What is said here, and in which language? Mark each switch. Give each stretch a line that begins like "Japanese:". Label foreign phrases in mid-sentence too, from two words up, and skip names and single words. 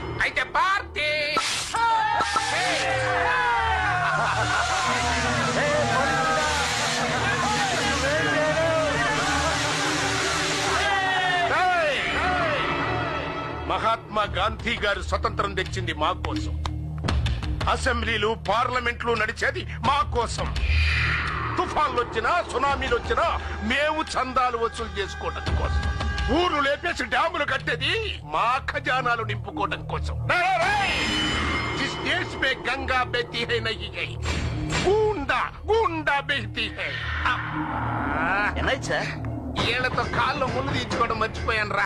Telugu: అయితే పార్టీ మహాత్మా గాంధీ గారు స్వతంత్రం తెచ్చింది మా కోసం, అసెంబ్లీలు పార్లమెంట్లు నడిచేది మా కోసం. తుఫాన్లు వచ్చినా సునామీలు వచ్చినా మేము చందాలు వసూలు చేసుకోవడం కోసం. ఊర్లు లేపేసి డ్యాములు కట్టేది మా ఖజానాలు నింపుకోవడం కోసం.
Hindi: जिस देश में गंगा बहती है नहीं गई, गूंडा गूंडा बहती है.
Telugu: వీళ్ళతో కాళ్ళు ముళ్ళు తీర్చుకోవడం మర్చిపోయాను రా.